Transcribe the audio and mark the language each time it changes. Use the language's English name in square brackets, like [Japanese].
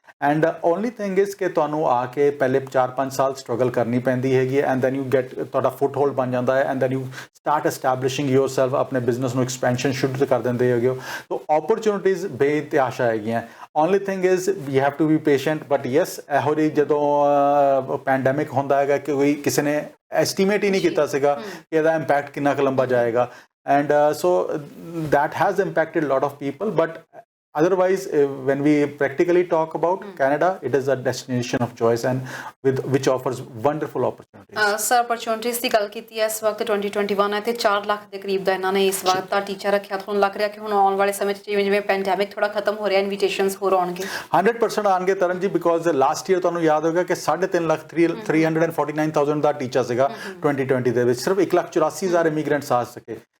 [English] and only thing is [Punjabi] ਕਿ ਤੁਹਾਨੂੰ ਆ ਕੇ ਪਹਿਲੇ 4-5 ਸਾਲ ਸਟਰਗਲ ਕਰਨੀ ਪੈਂਦੀ ਹੈਗੀ [English] and then you get, [Punjabi] ਤੁਹਾਡਾ ਫੁੱਟ ਹੋਲਡ ਬਣ ਜਾਂਦਾ ਹੈ [English] and then you start establishing yourself, [Punjabi] ਆਪਣੇ ਬਿਜ਼ਨਸ ਨੂੰ ਐਕਸਪੈਂਸ਼ਨ ਸ਼ੁਰੂ ਕਰ ਦਿੰਦੇ ਹੈਗੇ ਹੋ। [English] so opportunities [Punjabi] ਬੇਤਹਾਸ਼ਾ ਹੈਗੀਆਂ। [English] Only thing is we have to be patient. But yes, [Punjabi] ਇਹੋ ਜਿਹੀ ਜਦੋਂ ਪੈਂਡੈਮਿਕ ਹੁੰਦਾ ਹੈਗਾ ਕਿ ਕੋਈ ਕਿਸੇ ਨੇ ਐਸਟੀਮੇਟ ਹੀ ਨਹੀਂ ਕੀਤਾ ਸੀਗਾ ਕਿ ਇਹਦਾ ਇੰਪੈਕਟ ਕਿੰਨਾ ਕੁ ਲੰਬਾ ਜਾਏਗਾ। [English] And so that has impacted a lot of people, but otherwise when we practically talk about Canada, it is a destination of choice and which offers wonderful opportunities। [Punjabi] Sir opportunities ਦੀ ਗੱਲ ਕੀਤੀ ਹੈ, ਇਸ ਵਕਤ 2021 ਹੈ ਤੇ 4 ਲੱਖ ਦੇ ਕਰੀਬ ਦਾ ਇਹਨਾਂ ਨੇ ਇਸ ਵਕਤ ਦਾ ਟੀਚਾ ਰੱਖਿਆ। ਤੁਹਾਨੂੰ ਲੱਗ ਰਿਹਾ ਕਿ ਹੁਣ ਆਉਣ ਵਾਲੇ ਸਮੇਂ 'ਚ ਜਿਵੇਂ ਪੈਂਡੈਮਿਕ ਥੋੜਾ ਖਤਮ ਹੋ ਰਿਹਾ, ਇਨਵੀਟੇਸ਼ਨਸ ਹੋਰ ਆਉਣਗੇ? 100% ਆਉਣਗੇ ਤਰਨ ਜੀ, [English] because last year [Punjabi] ਤੁਹਾਨੂੰ ਯਾਦ ਹੋਵੇਗਾ ਕਿ 3.5 ਲੱਖ 349,000 ਦਾ ਟੀਚਾ ਸੀਗਾ 2020 ਦੇ ਵਿੱਚ, ਸਿਰਫ 1,84,000 ਇਮੀਗ੍ਰੈਂਟਸ ਆ ਸਕੇ।